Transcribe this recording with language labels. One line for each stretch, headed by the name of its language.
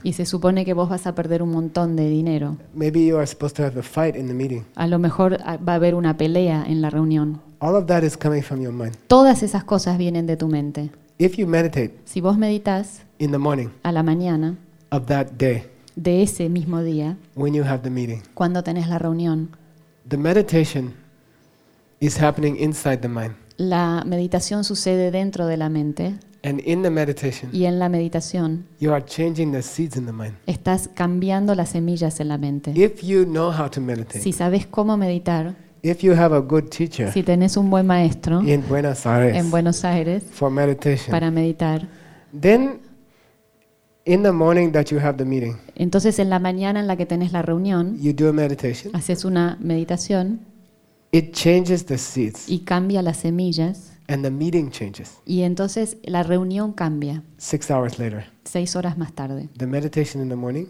Spanish: Y se supone que vos vas a perder un montón de dinero.
English: Maybe you are supposed to have a fight in the meeting.
Spanish: A lo mejor va a haber una pelea en la reunión.
English: All of that is coming from your mind.
Spanish: Todas esas cosas vienen de tu mente.
English: If you meditate,
Spanish: si vos meditas
English: in the morning,
Spanish: a la mañana
English: of that day,
Spanish: de ese mismo día
English: when you have the meeting,
Spanish: cuando tenés la reunión,
English: the meditation is happening inside the mind.
Spanish: La meditación sucede dentro de la mente.
English: And in the meditation,
Spanish: y en la meditación,
English: you are changing the seeds in the mind.
Spanish: Estás cambiando las semillas en la mente.
English: If you know how to meditate,
Spanish: si sabes cómo meditar,
English: if you have a good teacher,
Spanish: si tenés un buen maestro
English: in Buenos Aires,
Spanish: en Buenos Aires
English: for meditation,
Spanish: para meditar,
English: then in the morning that you have the meeting,
Spanish: entonces en la mañana en la que tenés la reunión,
English: you do a meditation,
Spanish: haces una meditación.
English: It changes the seeds.
Spanish: Y cambia las semillas.
English: And the meeting changes.
Spanish: Y entonces la reunión cambia.
English: 6 hours later.
Spanish: 6 horas más tarde.
English: The meditation in the morning.